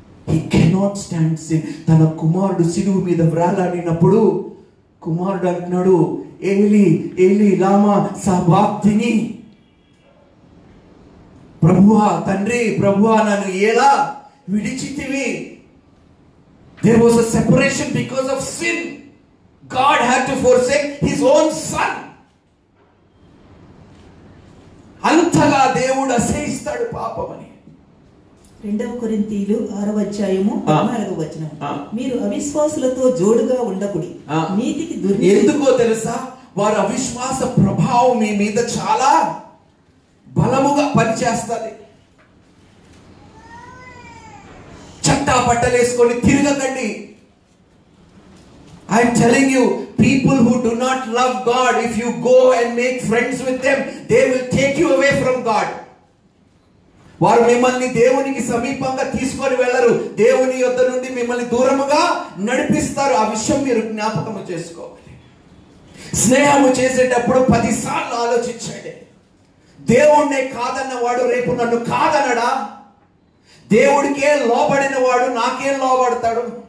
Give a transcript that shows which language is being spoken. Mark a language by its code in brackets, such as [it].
[en] He cannot stand sin. [te] తన కుమారుడు సిలువ మీద వ్రాలాడినప్పుడు కుమారుడు అంటున్నాడు, ఏలి ఏలి లామా సబాక్తిని, ప్రభువా తండ్రి ప్రభువా నన్ను ఎలా విడిచితివి. [en] There was a separation because of sin. God had to forsake his own son. [te] అంతగా దేవుడు అసహిస్తాడు పాపమని. 2 కొరింథీయులు 6వ అధ్యాయము 14వ వచనం, మీరు అవిశ్వాసులతో జోడుగా ఉండకుడి, నీతికి దుర్నీతి. ఎందుకో తెలుసా? వారి అవిశ్వాస ప్రభావం మీ మీద చాలా బలముగా పనిచేస్తుంది. చట్టా పట్టలేసుకొని తిరగకండి. [en] I am telling you, people who do not love God, if you go and make friends with them, they will take you away from God. [te] వారు మిమ్మల్ని దేవునికి సమీపంగా తీసుకొని వెళ్ళరు. దేవుని యొద్ద నుండి మిమ్మల్ని దూరముగా నడిపిస్తారు. ఆ విషయం మీరు జ్ఞాపకము చేసుకోవాలి. స్నేహము చేసేటప్పుడు 10 సార్లు ఆలోచించండి. దేవుణ్ణే కాదన్న వాడు రేపు నన్ను కాదనడా? దేవుడికే లోబడిన వాడు నాకేం లోబడతాడు?